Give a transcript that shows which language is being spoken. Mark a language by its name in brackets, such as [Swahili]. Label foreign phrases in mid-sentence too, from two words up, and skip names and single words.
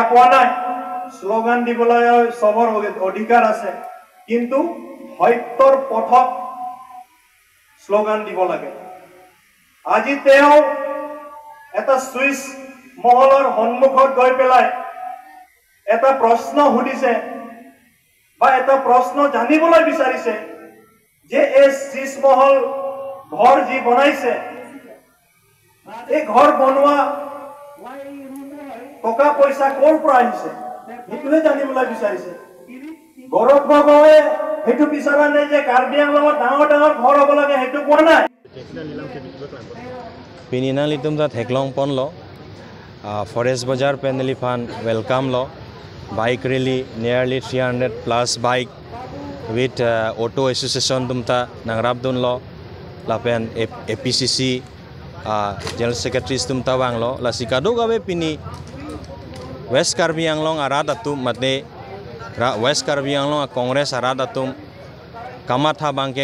[Assamese] পোৱা নাই স্লোগান দিবলৈ সবৰ অধিকাৰ আছে কিন্তু সত্যৰ পথত স্লোগান দিব লাগে আজি তেওঁ এটা সুইচ মহলৰ সন্মুখত গৈ পেলাই এটা প্ৰশ্ন সুধিছে বা এটা প্ৰশ্ন জানিবলৈ বিচাৰিছে যে এই সুইচ মহল ঘৰ যি বনাইছে এই ঘৰ বনোৱা টকা পইচা ক'ৰ পৰা আহিছে সেইটোহে জানিবলৈ বিচাৰিছে গৌৰৱ গগৈয়ে সেইটো বিচৰা নাই যে কাৰ্বি আংলঙত ডাঙৰ ডাঙৰ ঘৰ হ'ব লাগে সেইটো কোৱা নাই [Karbi] Pinina litum da Heklong pon lo, Forest Bazaar Peneli fan welcome lo, [English] bike rally nearly 300 plus bike with auto association [Karbi] tumta nangrabdun lo, lapen APCC General Secretary tumta wang lo, la sikado gawe pini West Karbi Anglong arada tum mate West Karbi Anglong Congress arada tum kamatha bangke